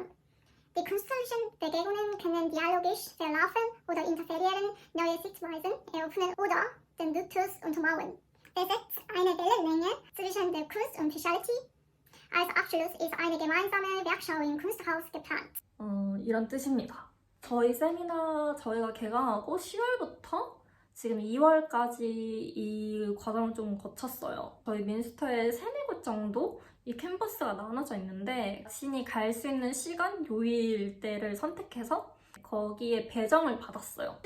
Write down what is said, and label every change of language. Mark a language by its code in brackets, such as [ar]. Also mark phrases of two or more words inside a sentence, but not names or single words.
[de] Die künstlerischen Begegnungen können dialogisch verlaufen oder interferieren, neue Sichtweisen eröffnen oder den Duktus untermauern. Besetzt eine Wellenlänge zwischen der Kunst und Psychiatrie. Als Abschluss ist eine gemeinsame Werkschau im Kunsthaus geplant. [ko] 이런 뜻입니다. 저희 세미나 저희가 개강하고 10월부터 지금 2월까지 이 과정을 좀 거쳤어요. 저희 민스터에 3-4곳 정도 이 캠퍼스가 나눠져 있는데 자신이 갈 수 있는 시간, 요일대를 선택해서 거기에 배정을 받았어요.